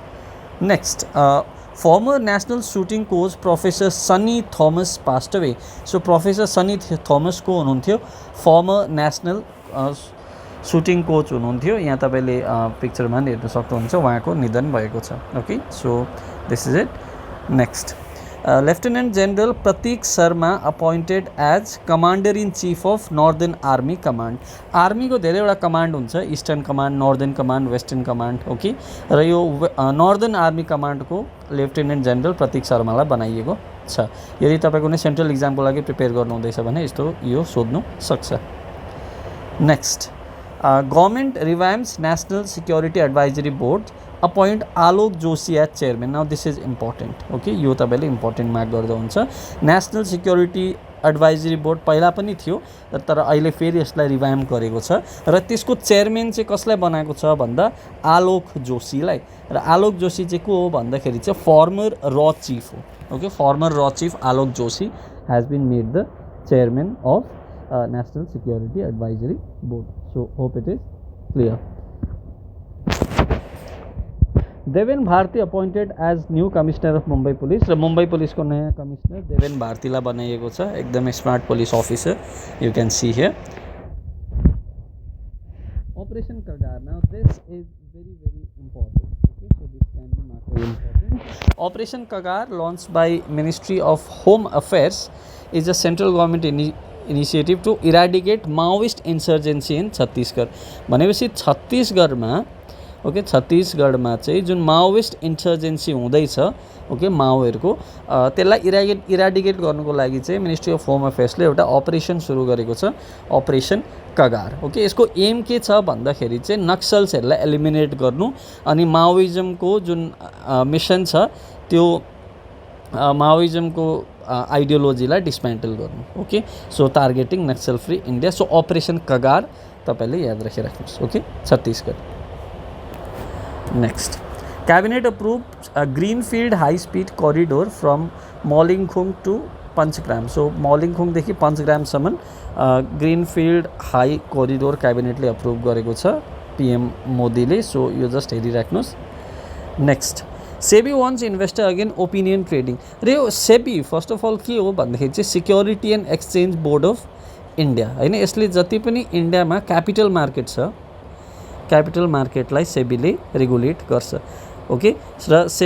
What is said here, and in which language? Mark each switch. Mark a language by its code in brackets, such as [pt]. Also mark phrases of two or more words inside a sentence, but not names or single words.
[en] Next former national shooting coach Professor Sunny Thomas passed away. [ne] सो प्रोफेसर सनी थोमस को हुनुहुन्थ्यो, [en] former national shooting coach [ne] हुनुहुन्थ्यो. यहाँ तपाईँले पिक्चरमा पनि हेर्न सक्नुहुन्छ, उहाँको निधन भएको छ. [en] Okay, so this is it. Next Lieutenant General Prateek Sharma appointed as Commander in Chief of Northern Army Command. [ne] आर्मीको धेरैवटा कमान्ड हुन्छ, [en] Eastern Command, Northern Command, Western Command. [ne] ओके, र यो नर्दर्न आर्मी कमान्डको लेफ्टिनेन्ट जेनरल प्रतीक शर्मालाई बनाइएको छ. यदि तपाईँ कुनै [en] central examको [ne] लागि प्रिपेयर गर्नुहुँदैछ भने यस्तो यो सोध्नु सक्छ. [en] Next government revamps National Security Advisory Board appoint Alok Joshi as chairman. Now this is important. [ne] ओके, यो तपाईँले [en] important mark [ne] गर्दा हुन्छ. नेसनल सिक्योरिटी एडभाइजरी बोर्ड पहिला पनि थियो, तर अहिले फेरि यसलाई रिभाइम्प गरेको छ र त्यसको चेयरमैन चाहिँ कसलाई बनाएको छ भन्दा आलोक जोशीलाई. र आलोक जोशी चाहिँ को हो भन्दाखेरि चाहिँ फर्मर र चिफ हो. [en] Okay, former र chief Alok Joshi has been made the chairman of National Security Advisory Board. So hope it is clear. Deven Bharti appointed as new Commissioner of Mumbai Police. [ne] र मुंबई पुलिस को नयाँ कमिश्नर देवेन भारतीलाई बनाइएको छ. [en] एकदमै smart police officer, You can see here. Operation Kagar. Now this is very important. Okay, so this can be marked very important. Operation Kagar, launched by Ministry of Home Affairs, is a central government initiative to eradicate Maoist insurgency in Chhattisgarh. [ne] भनेपछि छत्तीसगढमा ओके छत्तीसगढमा चाहिँ जुन [en] Maoist insurgency [ne] हुँदैछ ओके माओहरूको त्यसलाई इराडिकेट गर्नुको लागि चाहिँ [en] Ministry of [ne] होम अफेयर्सले एउटा अपरेसन सुरु गरेको छ अपरेसन कगार ओके यसको एम के छ भन्दाखेरि चाहिँ नक्सल्सहरूलाई एलिमिनेट गर्नु अनि माओइजमको जुन मिसन छ त्यो माओइजमको आइडियोलोजीलाई डिस्मेन्टल गर्नु [en] okay so targeting Naxal free India so [ne] अपरेसन कगार तपाईले याद राखिराख्नुहोस् [en] okay Chhattisgarh next Cabinet approved a greenfield high-speed corridor from Molingkhum to Panchgram. [ne] So Molingkhum देखि Panchgramसम्म [en] greenfield high corridor cabinet [ne] ले approve गरेको छ PM मोदीले सो यो जस्ट हेरिराख्नुहोस् [en] next SEBI wants investor again opinion trading [ne] र यो सेबी [en] first of all [ne] के हो भन्दाखेरि चाहिँ सिक्योरिटी एन्ड एक्सचेन्ज बोर्ड अफ इन्डिया हैन यसले जति पनि इन्डियामा [en] capital market [ne] छ [en] capital marketलाई [ne] सेबीले रेगुलेट गर्छ ओके र